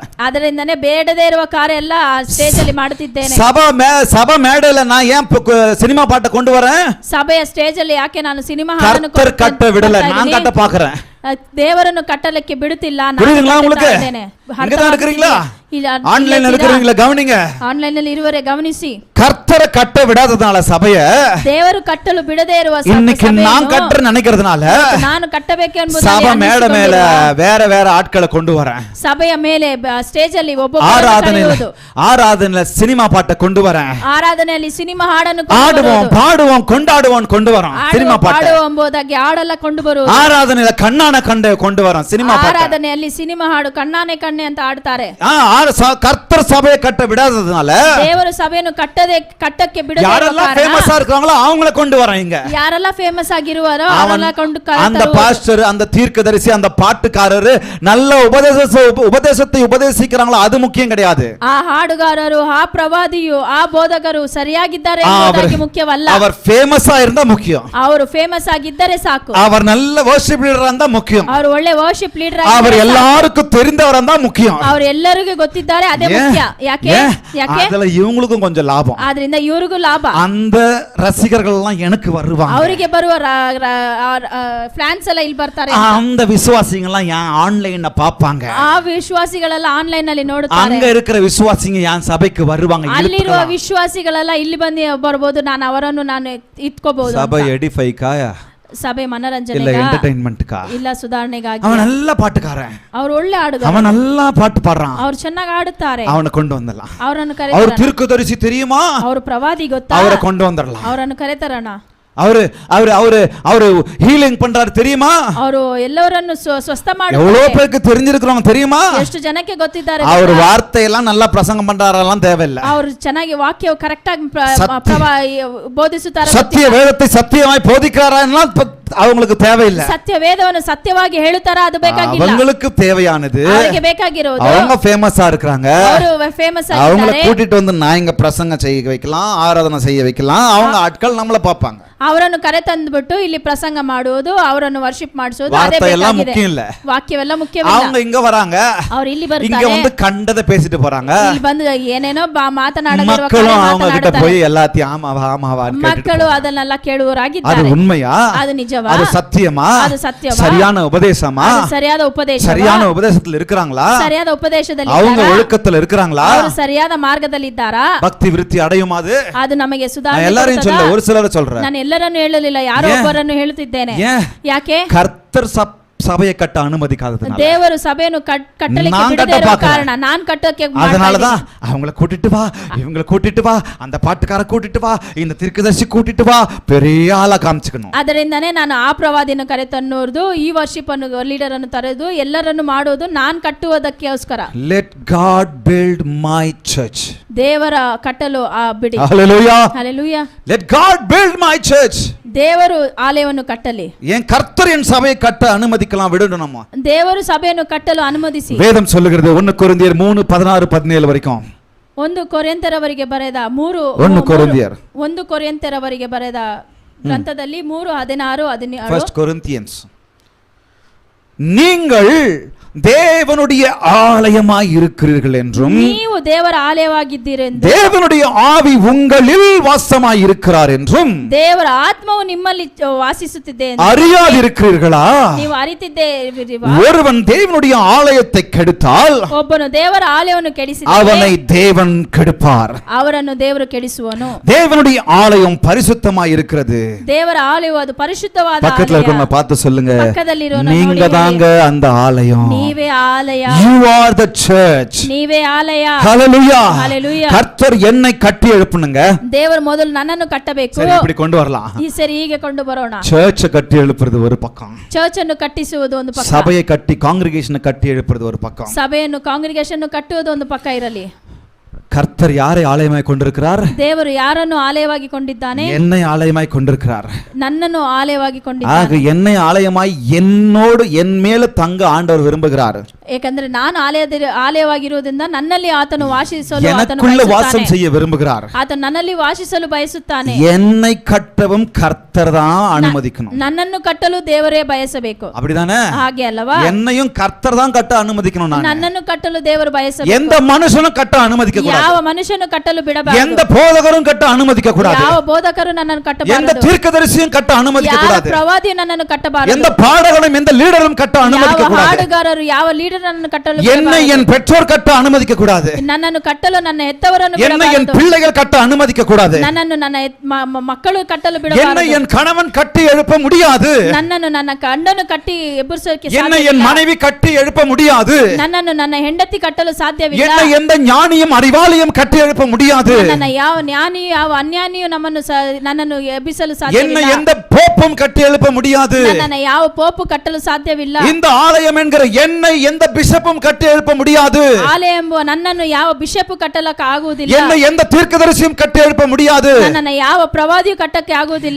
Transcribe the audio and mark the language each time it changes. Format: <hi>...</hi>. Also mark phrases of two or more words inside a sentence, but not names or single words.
<kn>ಅದರಿಂದನೇ ಬೇಡದೇ ಇರುವ ಕಾರ್ಯ ಎಲ್ಲ ಸ್ಟೇಜ್ ಅಲ್ಲಿ ಮಾಡುತ್ತಿದ್ದೇನೆ.</kn> <ta>சபை மேடையில நான் ஏன் சினிமா பாட்டை கொண்டு வரேன்?</ta> <kn>ಸಭೆಯ ಸ್ಟೇಜ್ ಅಲ್ಲಿ ಯಾಕೆ ನಾನು ಸಿನಿಮಾ ಹಾಡನ್ನು</kn> <ta>கட்ட விடல, நான் கட்ட பாக்குறேன்.</ta> <kn>ದೇವರನ್ನು ಕಟ್ಟಲಿಕ್ಕೆ ಬಿಡುತ್ತಿಲ್ಲ.</kn> <ta>புரியுதுங்களா உங்களுக்கு? இங்க தான் இருக்கிறீங்களா? ஆன்லைன்ல இருக்கிறீங்களா? கவனிங்க.</ta> <kn>ಆನ್ಲೈನ್ ನಲ್ಲಿ ಇರುವರೆ ಗಮನಿಸಿ.</kn> <ta>கர்த்தரை கட்ட விடாததால சபைய</ta> <kn>ದೇವರು ಕಟ್ಟಲು ಬಿಡದೇ ಇರುವ</kn> <ta>இன்னைக்கு நான் கட்டற நினைக்கிறதுனால</ta> <kn>ನಾನು ಕಟ್ಟಬೇಕು ಎಂಬುದಾಗಿ</kn> <ta>சபை மேடை மேல வேற ஆட்களை கொண்டு வரேன்.</ta> <kn>ಸಭೆಯ ಮೇಲೆ ಸ್ಟೇಜ್ ಅಲ್ಲಿ</kn> <ta>ஆராதனையில சினிமா பாட்டை கொண்டு வரேன்.</ta> <kn>ಆರಾಧನೆಯಲ್ಲಿ ಸಿನಿಮಾ ಹಾಡನ್ನು</kn> <ta>ஆடுவோம், பாடுவோம், கொண்டாடுவோம் கொண்டு வரோம். சினிமா பாட்டு</ta> <kn>ಎಂಬುದಾಗಿ ಹಾಡೆಲ್ಲ ಕೊಂಡು ಬರುವುದು.</kn> <ta>ஆராதனையில கண்ணான கண்டே கொண்டு வரோம். சினிமா பாட்டு.</ta> <kn>ಆರಾಧನೆಯಲ್ಲಿ ಸಿನಿಮಾ ಹಾಡು ಕಣ್ಣಾನೆ ಕಣ್ಣೆ ಅಂತ ಆಡ್ತಾರೆ.</kn> <ta>கர்த்தர் சபையை கட்ட விடாததுனால</ta> <kn>ದೇವರು ಸಭೆಯನ್ನು ಕಟ್ಟಕ್ಕೆ ಬಿಡದೇ</kn> <ta>யாரெல்லாம் ஃபேமஸா இருக்காங்களோ அவங்கள கொண்டு வரேன் இங்க.</ta> <kn>ಯಾರೆಲ್ಲ ಫೇಮಸ್ ಆಗಿರುವಾರೋ ಅವರೆಲ್ಲ ಕೊಂಡು</kn> <ta>அந்த பாஸ்டர், அந்த தீர்க்கதரிசி, அந்த பாட்டுக்காரர் நல்ல உபதேசத்தை உபதேசிக்கிறாங்களோ அது முக்கியம் கிடையாது.</ta> <kn>ಆ ಹಾಡುಗಾರರು, ಆ ಪ್ರವಾದಿಯು, ಆ ಬೋಧಕರು ಸರಿಯಾಗಿದ್ದಾರೆ ಎಂಬುದಾಗಿ ಮುಖ್ಯವಲ್ಲ.</kn> <ta>அவர் ஃபேமஸா இருந்தா முக்கியம்.</ta> <kn>ಅವರು ಫೇಮಸ್ ಆಗಿದ್ದರೆ ಸಾಕು.</kn> <ta>அவர் நல்ல</ta> <en>worship leader</en> <ta>இருந்தா முக்கியம்.</ta> <kn>ಅವರು ಒಳ್ಳೆ</kn> <en>worship leader</en> <ta>அவர் எல்லாருக்கும் தெரிந்தவரா இருந்தா முக்கியம்.</ta> <kn>ಅವರು ಎಲ್ಲರಿಗೂ ಗೊತ್ತಿದ್ದಾರೆ, ಅದೇ ಮುಖ್ಯ. ಯಾಕೆ?</kn> <ta>ಅದಲ್ಲ இவங்களுக்கும் கொஞ்சம் லாபம்.</ta> <kn>ಆದ್ರಿಂದ ಇವರಿಗೂ ಲಾಭ.</kn> <ta>அந்த ரசிகர்கள் எல்லாம் எனக்கு வருவாங்க.</ta> <kn>ಅವರಿಗೆ ಬರುವ ಫ್ಯಾನ್ಸ್ ಎಲ್ಲ ಇಲ್ಲಿ ಬರ್ತಾರೆ.</kn> <ta>அந்த விசுவாசிங்க எல்லாம் ஏன் ஆன்லைன்ல பாப்பாங்க.</ta> <kn>ಆ ವಿಶ್ವಾಸಿಗಳೆಲ್ಲ ಆನ್ಲೈನ್ ನಲ್ಲಿ ನೋಡುತ್ತಾರೆ.</kn> <ta>அங்க இருக்கிற விசுவாசிங்க ஏன் சபைக்கு வருவாங்க.</ta> <kn>ಅಲ್ಲಿರುವ ವಿಶ್ವಾಸಿಗಳೆಲ್ಲ ಇಲ್ಲಿ ಬಂದು ಬರಬಹುದು, ನಾನು ಅವರನ್ನು ನಾನು ಇಟ್ಕೋಬಹುದು.</kn> <ta>சபை எடிஃபைக்கா,</ta> <kn>ಸಭೆ ಮನರಂಜನೆಗೆ,</kn> <ta>இல்ல என்டர்டெயின்மென்ட்க்கா,</ta> <kn>ಇಲ್ಲ ಸುಧಾರಣೆಗಾಗಿ.</kn> <ta>அவன் நல்ல பாட்டுக்காரன்,</ta> <kn>ಅವರು ಒಳ್ಳೆ ಹಾಡುಗಾರ,</kn> <ta>அவன் நல்லா பாட்டு பாடுறான்,</ta> <kn>ಅವರು ಚೆನ್ನಾಗಿ ಹಾಡುತ್ತಾರೆ.</kn> <ta>அவனை கொண்டு வந்துடலாம்.</ta> <kn>ಅವರನ್ನು</kn> <ta>அவர்</ta> <kn>ಕರೆತರೋಣ.</kn> <ta>தீர்க்கதரிசி தெரியுமா?</ta> <kn>ಅವರು ಪ್ರವಾದಿ ಗೊತ್ತಾ?</kn> <ta>அவரை கொண்டு வந்துடலாம்.</ta> <kn>ಅವರನ್ನು ಕರೆತರೋಣ.</kn> <ta>அவரு ஹீலிங் பண்றாரு தெரியுமா?</ta> <kn>ಅವರು ಎಲ್ಲವರನ್ನು ಸ್ವಸ್ಥ ಮಾಡುತ್ತಾರೆ.</kn> <ta>எவ்வளவு பேருக்கு தெரிஞ்சிருக்கிறோம் தெரியுமா?</ta> <kn>ಎಷ್ಟು ಜನಕ್ಕೆ ಗೊತ್ತಿದ್ದಾರೆ?</kn> <ta>அவர் வார்த்தையெல்லாம் நல்லா பிரசங்கம் பண்றாரெல்லாம் தேவையில்லை.</ta> <kn>ಅವರು ಚೆನ್ನಾಗಿ ವಾಕ್ಯ ಕರೆಕ್ಟ್ ಆಗಿ ಬೋಧಿಸುತ್ತಾರೆ.</kn> <ta>சத்திய வேதத்தை சத்தியமாய் போதிக்கிறாரெல்லாம் அவங்களுக்கு தேவையில்லை.</ta> <kn>ಸತ್ಯ ವೇದವನ್ನು ಸತ್ಯವಾಗಿ ಹೇಳುತ್ತಾರಾ? ಅದು ಬೇಕಾಗಿಲ್ಲ.</kn> <ta>அவங்களுக்கு தேவையானது</ta> <kn>ಅವರಿಗೆ ಬೇಕಾಗಿರೋದು</kn> <ta>அவங்க ஃபேமஸா இருக்காங்க,</ta> <kn>ಅವರು ಫೇಮಸ್</kn> <ta>அவங்கள</ta> <kn>ಆಗಿದ್ದಾರೆ.</kn> <ta>கூட்டிட்டு வந்து நான் இங்க பிரசங்கம் செய்ய வைக்கலாம், ஆராதனை செய்ய வைக்கலாம், அவங்க ஆட்கள் நம்மள பாப்பாங்க.</ta> <kn>ಅವರನ್ನು ಕರೆ ತಂದುಬಿಟ್ಟು ಇಲ್ಲಿ ಪ್ರಸಂಗ ಮಾಡುವುದು, ಅವರನ್ನು ವರ್ಷಿಪ್ ಮಾಡಿಸೋದು, ಅದೇ</kn> <ta>வார்த்தை எல்லாம்</ta> <kn>ಬೇಕಾಗಿದೆ.</kn> <ta>முக்கியம் இல்ல,</ta> <kn>ವಾಕ್ಯವೆಲ್ಲ ಮುಖ್ಯವಿಲ್ಲ.</kn> <ta>அவங்க இங்க வராங்க,</ta> <kn>ಅವರು ಇಲ್ಲಿ</kn> <ta>இங்க</ta> <kn>ಬರ್ತಾರೆ,</kn> <ta>வந்து கண்டதை பேசிட்டு போறாங்க.</ta> <kn>ಇಲ್ಲಿ ಬಂದು ಏನೇನೋ ಮಾತನಾಡದಿರುವ</kn> <ta>மக்களும் அவங்க கிட்ட</ta> <kn>ಮಾತನಾಡುತ್ತಾರೆ.</kn> <ta>போய் எல்லாத்தையும் ஆமாவான்னு கேட்டுட்டு</ta> <kn>ಮಕ್ಕಳು</kn> <ta>போறாங்க.</ta> <kn>ಅದನ್ನೆಲ್ಲ</kn> <ta>அது</ta> <kn>ಕೇಳುವರಾಗಿದ್ದಾರೆ.</kn> <ta>உண்மையா?</ta> <kn>ಅದು ನಿಜವಾ?</kn> <ta>அது சத்தியமா?</ta> <kn>ಅದು ಸತ್ಯವಾ?</kn> <ta>சரியான உபதேசமா?</ta> <kn>ಅದು ಸರಿಯಾದ ಉಪದೇಶ.</kn> <ta>சரியான உபதேசத்துல இருக்கிறாங்களா?</ta> <kn>ಸರಿಯಾದ ಉಪದೇಶದಲ್ಲಿ</kn> <ta>அவங்க</ta> <kn>ಇದ್ದಾರಾ?</kn> <ta>ஒழுக்கத்துல இருக்கிறாங்களா?</ta> <kn>ಅವರು ಸರಿಯಾದ ಮಾರ್ಗದಲ್ಲಿ ಇದ್ದಾರಾ?</kn> <ta>பக்தி விருத்தி அடையுமா? அது</ta> <kn>ನಮಗೆ</kn> <ta>நான்</ta> <kn>ಸುಧಾರಣೆ</kn> <ta>எல்லாரையும்</ta> <kn>ಕೊಡುತ್ತದಾ?</kn> <ta>சொல்ல, ஒரு சிலரை சொல்றேன்.</ta> <kn>ನಾನು ಎಲ್ಲರನ್ನು ಹೇಳಲಿಲ್ಲ, ಯಾರೋ ಒಬ್ಬರನ್ನು ಹೇಳುತ್ತಿದ್ದೇನೆ.</kn> <ta>ஏன்?</ta> <kn>ಯಾಕೆ?</kn> <ta>கர்த்தர் சபையை கட்ட அனுமதிக்காததுனால,</ta> <kn>ದೇವರು ಸಭೆಯನ್ನು ಕಟ್ಟಲಿಕ್ಕೆ</kn> <ta>நான்</ta> <kn>ಬಿಡದೇ</kn> <ta>கட்ட</ta> <kn>ಇರುವ</kn> <ta>பார்க்கிறேன்.</ta> <kn>ಕಾರಣ ನಾನು ಕಟ್ಟಕ್ಕೆ</kn> <ta>அதனாலதான் அவங்கள கூட்டிட்டு வா, இவங்கள கூட்டிட்டு வா, அந்த பாட்டுக்கார கூட்டிட்டு வா, இந்த தீர்க்கதரிசி கூட்டிட்டு வா, பெரிய ஆளா காமிச்சுக்கணும்.</ta> <kn>ಅದರಿಂದನೇ ನಾನು ಆ ಪ್ರವಾದಿಯನ್ನು ಕರೆತನ್ನೋದು, ಈ ವರ್ಷಿಪ್ ಅನ್ನು ಲೀಡರ್ ಅನ್ನು ತರೆದು ಎಲ್ಲರನ್ನು ಮಾಡೋದು ನಾನು ಕಟ್ಟುವುದಕ್ಕೋಸ್ಕರ.</kn> <en>Let God build my church.</en> <kn>ದೇವರ ಕಟ್ಟಲು ಬಿಡಿ.</kn> <en>Hallelujah. Hallelujah. Let God build my church.</en> <kn>ದೇವರು ಆಲಯವನ್ನು ಕಟ್ಟಲಿ.</kn> <ta>என் கர்த்தர் என் சபையை கட்ட அனுமதிக்கலாம், விடணும் நம்ம.</ta> <kn>ದೇವರು ಸಭೆಯನ್ನು ಕಟ್ಟಲು ಅನುಮತಿಸಿ.</kn> <ta>வேதம் சொல்லுகிறது 1 கொரிந்தியர் 3:16-17 வரைக்கும்.</ta> <kn>1 ಕೊರಿಂಥರವರಿಗೆ ಬರೆದ</kn> <ta>1 கொரிந்தியர்</ta> <kn>1 ಕೊರಿಂಥರವರಿಗೆ ಬರೆದ ಗ್ರಂಥದಲ್ಲಿ 3:16-17.</kn> <en>1 Corinthians.</en> <ta>நீங்கள் தேவனுடைய ஆலயமாய் இருக்கிறீர்கள் என்றும்,</ta> <kn>ನೀವು ದೇವರ ಆಲಯವಾಗಿದ್ದೀರೆಂದು,</kn> <ta>தேவனுடைய ஆவி உங்களில் வாசமாய் இருக்கிறார் என்றும்</ta> <kn>ದೇವರ ಆತ್ಮವು ನಿಮ್ಮಲ್ಲಿ ವಾಸಿಸುತ್ತಿದೆ ಎಂದು</kn> <ta>அறியாதிருக்கிறீர்களா?</ta> <kn>ನೀವು ಅರಿತಿದ್ದೀರಾ?</kn> <ta>ஒருவன் தேவனுடைய ஆலயத்தை கெடுத்தால்</ta> <kn>ಒಬ್ಬನು ದೇವರ ಆಲಯವನ್ನು ಕೆಡಿಸಿದರೆ</kn> <ta>அவனை தேவன் கெடுப்பார்.</ta> <kn>ಅವರನ್ನು ದೇವರು ಕೆಡಿಸುವನು.</kn> <ta>தேவனுடைய ஆலயம் பரிசுத்தமாய் இருக்கிறது.</ta> <kn>ದೇವರ ಆಲಯವು ಅದು ಪರಿಶುದ್ಧವಾದ</kn> <ta>பக்கத்துல</ta> <kn>ಆಲಯ.</kn> <ta>இருக்கவங்க பார்த்து சொல்லுங்க,</ta> <kn>ಪಕ್ಕದಲ್ಲಿರೋನು</kn> <ta>நீங்க</ta> <kn>ನೋಡಿ</kn> <ta>தாங்க அந்த ஆலயம்.</ta> <kn>ನೀವೇ ಆಲಯ.</kn> <en>You are the church.</en> <kn>ನೀವೇ ಆಲಯ.</kn> <en>Hallelujah. Hallelujah.</en> <ta>கர்த்தர் என்னை கட்டி எழுப்புனுங்க.</ta> <kn>ದೇವರು ಮೊದಲು ನನ್ನನ್ನು ಕಟ್ಟಬೇಕು.</kn> <ta>சரி, இப்படி கொண்டு வரலாம்.</ta> <kn>ಈ ಸರಿ ಹೀಗೆ ಕೊಂಡು ಬರೋಣ.</kn> <ta>சர்ச்சை கட்டி எழுப்புறது ஒரு பக்கம்,</ta> <kn>ಚರ್ಚ್ ಅನ್ನು ಕಟ್ಟಿಸುವುದು ಒಂದು ಪಕ್ಕ,</kn> <ta>சபையை கட்டி காங்கிரிகேஷனை கட்டி எழுப்புறது ஒரு பக்கம்.</ta> <kn>ಸಭೆಯನ್ನು ಕಾಂಗ್ರಿಗೇಷನ್ ಕಟ್ಟುವುದು ಒಂದು ಪಕ್ಕ ಇರಲಿ.</kn> <ta>கர்த்தர் யாரை ஆலயமாய் கொண்டிருக்கிறார்?</ta> <kn>ದೇವರು ಯಾರನ್ನು ಆಲಯವಾಗಿ ಕೊಂಡಿದ್ದಾನೆ?</kn> <ta>என்னை ஆலயமாய் கொண்டிருக்கிறார்.</ta> <kn>ನನ್ನನ್ನು ಆಲಯವಾಗಿ</kn> <ta>ஆக</ta> <kn>ಕೊಂಡಿದ್ದಾನೆ.</kn> <ta>என்னை ஆலயமாய் என்னோடு என் மேல தங்க ஆண்டவர் விரும்புகிறார்.</ta> <kn>ಏಕೆಂದ್ರೆ ನಾನು ಆಲಯವಾಗಿರುವುದರಿಂದ ನನ್ನಲ್ಲಿ ಆತನು ವಾಸಿಸಲು ಆತನು</kn> <ta>எனக்குள்ள வாசம்</ta> <kn>ಬಯಸುತ್ತಾನೆ.</kn> <ta>செய்ய விரும்புகிறார்.</ta> <kn>ಆತನು ನನ್ನಲ್ಲಿ ವಾಸಿಸಲು ಬಯಸುತ್ತಾನೆ.</kn> <ta>என்னை கட்டவும் கர்த்தர் தான் அனுமதிக்கணும்.</ta> <kn>ನನ್ನನ್ನು ಕಟ್ಟಲು ದೇವರೇ ಬಯಸಬೇಕು.</kn> <ta>அப்படிதானே?</ta> <kn>ಹಾಗೆ ಅಲ್ಲವಾ?</kn> <ta>என்னையும் கர்த்தர் தான் கட்ட அனுமதிக்கணும். நான்</ta> <kn>ನನ್ನನ್ನು ಕಟ್ಟಲು ದೇವರು ಬಯಸಬೇಕು.</kn> <ta>எந்த மனுஷனும் கட்ட அனுமதிக்க கூடாது.</ta> <kn>ಯಾವ ಮನುಷ್ಯನು ಕಟ್ಟಲು ಬಿಡಬಾರದು.</kn> <ta>எந்த போதகரும் கட்ட அனுமதிக்க கூடாது.</ta> <kn>ಯಾವ ಬೋಧಕರು ನನ್ನನ್ನು</kn> <ta>எந்த</ta> <kn>ಕಟ್ಟಬಾರದು.</kn> <ta>தீர்க்கதரிசியும் கட்ட அனுமதிக்க</ta> <kn>ಯಾವ</kn> <ta>கூடாது.</ta> <kn>ಪ್ರವಾದಿಯು ನನ್ನನ್ನು ಕಟ್ಟಬಾರದು.</kn> <ta>எந்த பாடகரும் எந்த லீடரும் கட்ட அனுமதிக்க</ta> <kn>ಯಾವ</kn> <ta>கூடாது.</ta> <kn>ಹಾಡುಗಾರರು ಯಾವ ಲೀಡರ್ ನನ್ನನ್ನು ಕಟ್ಟಲು</kn> <ta>என்னை</ta> <kn>ಬಿಡಬಾರದು.</kn> <ta>என் பெற்றோர் கட்ட அனுமதிக்க கூடாது.</ta> <kn>ನನ್ನನ್ನು ಕಟ್ಟಲು ನನ್ನ ಹೆತ್ತವರನ್ನು</kn> <ta>என்னை என்</ta> <kn>ಬಿಡಬಾರದು.</kn> <ta>பிள்ளைகள் கட்ட அனுமதிக்க கூடாது.</ta> <kn>ನನ್ನನ್ನು ನನ್ನ ಮಕ್ಕಳು ಕಟ್ಟಲು</kn> <ta>என்னை</ta> <kn>ಬಿಡಬಾರದು.</kn> <ta>என் கணவன் கட்டி எழுப்ப முடியாது.</ta> <kn>ನನ್ನನ್ನು ನನ್ನ ಗಂಡನು ಕಟ್ಟಿ ಎಬ್ಬರಿಸೋಕೆ</kn> <ta>என்னை என்</ta> <kn>ಸಾಧ್ಯವಿಲ್ಲ.</kn> <ta>மனைவி கட்டி எழுப்ப முடியாது.</ta> <kn>ನನ್ನನ್ನು ನನ್ನ ಹೆಂಡತಿ ಕಟ್ಟಲು ಸಾಧ್ಯವಿಲ್ಲ.</kn> <ta>என்னை எந்த ஞானியும் அறிவாளியும் கட்டி எழுப்ப முடியாது.</ta> <kn>ನನ್ನ ಯಾವ ಜ್ಞಾನಿಯು ಯಾವ ಅನ್ಯಾನಿಯು ನನ್ನನ್ನು ಎಬ್ಬಿಸಲು</kn> <ta>என்னை</ta> <kn>ಸಾಧ್ಯವಿಲ್ಲ.</kn> <ta>எந்த போப்பும் கட்டி எழுப்ப முடியாது.</ta> <kn>ನನ್ನನ್ನು ಯಾವ ಪೋಪು ಕಟ್ಟಲು ಸಾಧ್ಯವಿಲ್ಲ.</kn> <ta>இந்த ஆலயம் என்கிற என்னை எந்த பிஷப்பும் கட்டி எழுப்ப முடியாது.</ta> <kn>ಆಲಯ ಎಂಬುವ ನನ್ನನ್ನು ಯಾವ ಬಿಷಪ್ ಕಟ್ಟಲಕ್ಕೆ ಆಗುವುದಿಲ್ಲ.</kn> <ta>என்னை எந்த தீர்க்கதரிசியும் கட்டி எழுப்ப முடியாது.</ta> <kn>ನನ್ನನ್ನು ಯಾವ ಪ್ರವಾದಿಯು ಕಟ್ಟಕ್ಕೆ ಆಗುವುದಿಲ್ಲ.</kn>